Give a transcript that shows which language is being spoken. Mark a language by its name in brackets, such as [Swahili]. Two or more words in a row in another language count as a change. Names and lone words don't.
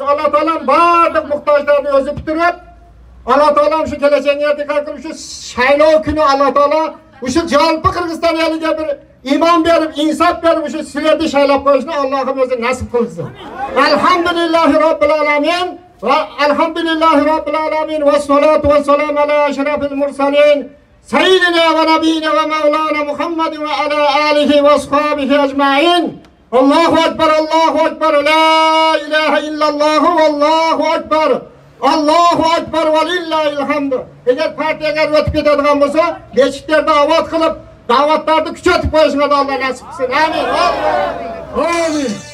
[Uzbek] Alloh taolam barliq muhtojlarni o'zi bitirib, Alloh taolam shu kelajaklarga qilib shu saylov kuni Alloh taolo o'sha jalpi Qirg'iziston eliga bir iymon berib, insof berib o'sha sizlarni saylab qo'yishni Allohim o'zi nasib qilsin. [Arabic] الحمد لله رب العالمين والحمد لله رب العالمين والصلاة والسلام على أشرف المرسلين سيدنا ونبينا ومولانا محمد وعلى آله وأصحابه أجمعين. الله أكبر، الله أكبر، لا إله إلا الله، والله أكبر. الله أكبر ولله الحمد. [Uzbek] Eğer partiyaga o'tib ketadigan bo'lsa, mechitlarda avod qilib, da'vatlarni kuchaytirib qo'yishga Alloh nasib qilsin. Amin. Amin.